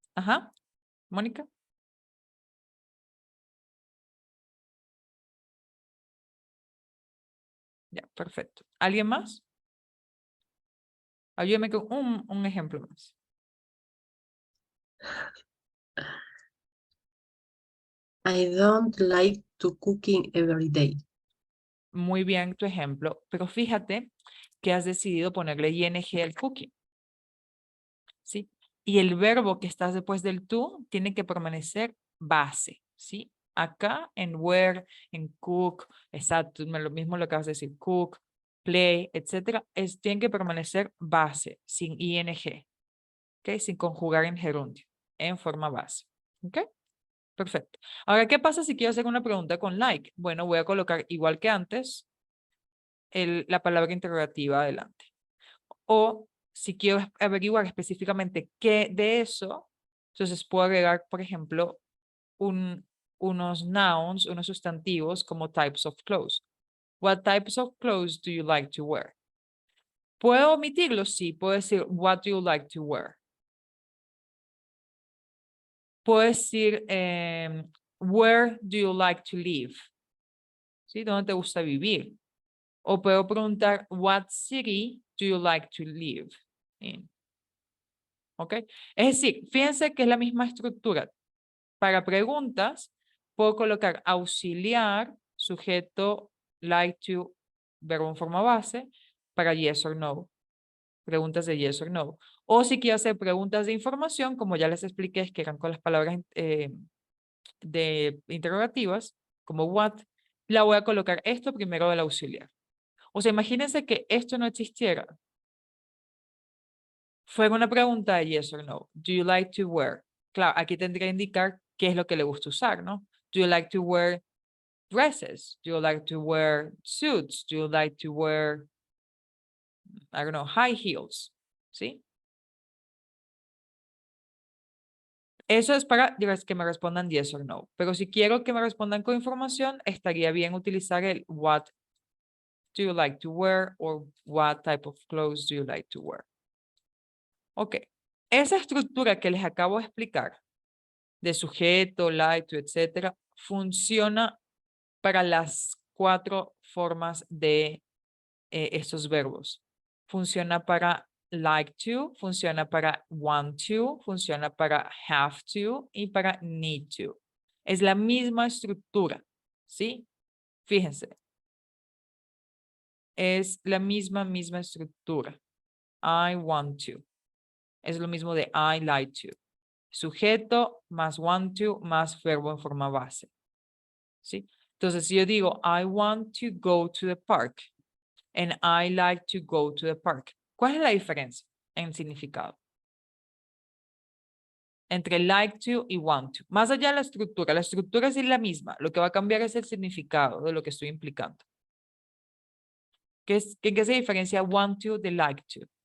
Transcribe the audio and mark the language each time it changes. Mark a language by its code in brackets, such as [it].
[es] Ajá. Mónica. Ya, perfecto. ¿Alguien más? Ayúdame con un ejemplo más. [en] I don't like to cooking every day. [es] Muy bien tu ejemplo, pero fíjate que has decidido ponerle ing al cooking. ¿Sí? Y el verbo que está después del to tiene que permanecer base. ¿Sí? Acá en wear, en cook, exacto, lo mismo lo acabas de decir, cook, play, etcétera, tiene que permanecer base, sin ing. ¿Ok? Sin conjugar en gerundio, en forma base. ¿Ok? Perfecto. Ahora, ¿qué pasa si quiero hacer una pregunta con like? Bueno, voy a colocar igual que antes la palabra interrogativa adelante. O si quiero averiguar específicamente qué de eso, entonces puedo agregar, por ejemplo, unos nouns, unos sustantivos como [en] types of clothes. What types of clothes do you like to wear? [es] ¿Puedo omitirlo? Sí, puedo decir [en] what do you like to wear. [es] Puedo decir [en] where do you like to live? [es] ¿Sí? ¿Dónde te gusta vivir? O puedo preguntar [en] what city do you like to live in? [es] ¿Ok? Es decir, fíjense que es la misma estructura. Para preguntas, puedo colocar auxiliar, sujeto, like to, verbo en forma base, para [en] yes or no. [es] Preguntas de [en] yes or no. [es] O si quiero hacer preguntas de información, como ya les expliqué, que eran con las palabras de interrogativas, como what, la voy a colocar esto primero del auxiliar. O sea, imagínense que esto no existiera. Fuera una pregunta de yes or no. [en] Do you like to wear? [es] Claro, aquí tendría que indicar qué es lo que le gusta usar, ¿no? [en] Do you like to wear dresses? Do you like to wear suits? Do you like to wear, I don't know, high heels? [es] ¿Sí? Eso es para que me respondan [en] yes or no. [es] Pero si quiero que me respondan con información, estaría bien utilizar el [en] what do you like to wear or what type of clothes do you like to wear. Ok. [es] Esa estructura que les acabo de explicar, de sujeto, like to, etcétera, funciona para las 4 formas de estos verbos. Funciona para like to, funciona para want to, funciona para have to y para need to. Es la misma estructura, ¿sí? Fíjense. Es la misma estructura. [en] I want to. [es] Es lo mismo de [en] I like to. [es] Sujeto más want to más verbo en forma base. ¿Sí? Entonces, si yo digo, [en] I want to go to the park and I like to go to the park. [es] ¿Cuál es la diferencia en significado? Entre like to y want to. Más allá de la estructura es la misma. Lo que va a cambiar es el significado de lo que estoy implicando. ¿Qué se diferencia want to de like to?